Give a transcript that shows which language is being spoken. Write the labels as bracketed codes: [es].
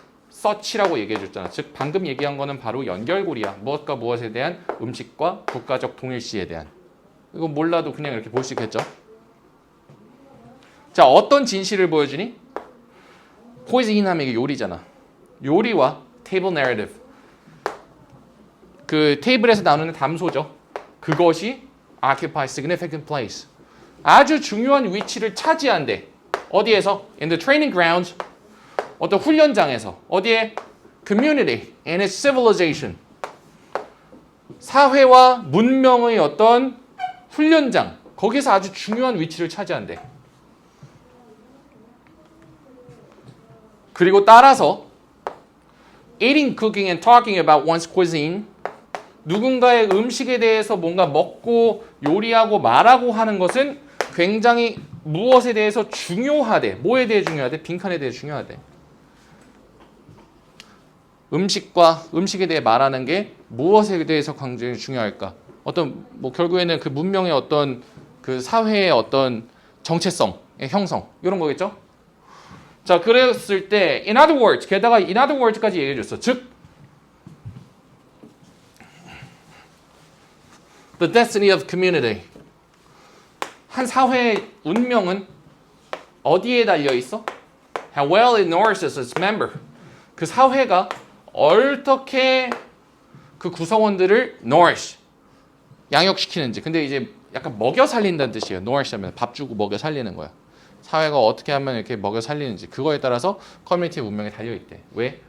[ko] such라고 얘기해 줬잖아. 즉 방금 얘기한 거는 바로 연결고리야. 무엇과 무엇에 대한 음식과 국가적 동일시에 대한. 이거 몰라도 그냥 이렇게 볼 수 있겠죠. 자, 어떤 진실을 보여주니? 포이즌 하면 이게 요리잖아. 요리와 [en] table narrative. [ko] 그 테이블에서 나오는 담소죠. 그것이 [en] occupy significant place. [ko] 아주 중요한 위치를 차지한대. 어디에서? [en] In the training grounds. [ko] 어떤 훈련장에서. 어디에? [en] Community and its civilization. [ko] 사회와 문명의 어떤 훈련장. 거기서 아주 중요한 위치를 차지한대. 그리고 따라서 [en] eating, cooking and talking about one's cuisine. [ko] 누군가의 음식에 대해서 뭔가 먹고 요리하고 말하고 하는 것은 굉장히 무엇에 대해서 중요하대. 뭐에 대해 중요하대? 빈칸에 대해 중요하대. 음식에 대해 말하는 게 무엇에 대해서 굉장히 중요할까? 어떤 뭐 결국에는 그 문명의 어떤 그 사회의 어떤 정체성의 형성 이런 거겠죠? 자, 그랬을 때 [en] in other words, [ko] 게다가 in other words까지 얘기해 줬어. 즉 [en] the destiny of community. [ko] 한 사회의 운명은 어디에 달려 있어? [en] How well it nourishes its member. [ko] 그 사회가 어떻게 그 구성원들을 nourish, 양육시키는지. 근데 이제 약간 먹여 살린다는 뜻이에요. nourish 하면 밥 주고 먹여 살리는 거야. 사회가 어떻게 하면 이렇게 먹여 살리는지. 그거에 따라서 커뮤니티의 운명이 달려 있대. 왜?